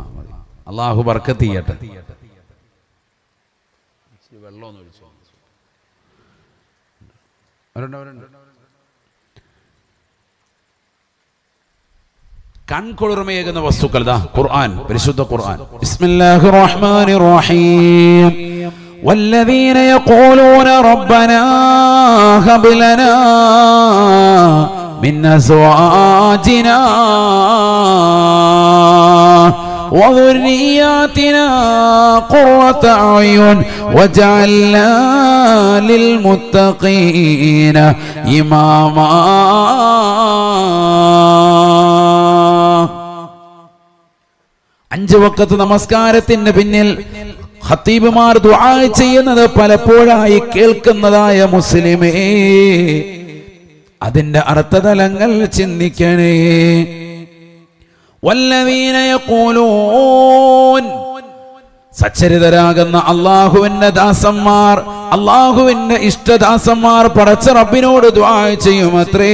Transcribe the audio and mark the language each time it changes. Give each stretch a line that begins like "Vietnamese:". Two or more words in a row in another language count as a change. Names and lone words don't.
Malayalam: അല്ലാഹു ബർക്കത്ത് ചെയ്യട്ടെ. വെള്ളമൊന്നും ഒഴിച്ചു. കൺകുളിർമയേകുന്ന വസ്തുക്കൾ ഖുർആൻ, പരിശുദ്ധ ഖുർആൻ.
Arabic: بسم الله الرحمن الرحيم. والذين يقولون ربنا هب لنا من أزواجنا وذرياتنا قرة أعين واجعلنا للمتقين إماما.
Malayalam: 5 വഖത്ത് നമസ്കാരത്തിന് പിന്നിൽ ഖത്തീബുമാർ ദുആ ചെയ്യുന്നത് പലപ്പോഴായി കേൾക്കുന്നതായ മുസ്ലിമേ, അതിന്റെ അർത്ഥതലങ്ങൾ ചിന്തിക്കണേ.
Arabic: والذين يقولون,
Malayalam: സച്ചരിതരാകുന്ന അല്ലാഹുവിന്റെ ദാസന്മാർ, അല്ലാഹുവിന്റെ ഇഷ്ടദാസന്മാർ പടച്ച റബ്ബിനോട് ദുആ ചെയ്യുമത്രേ.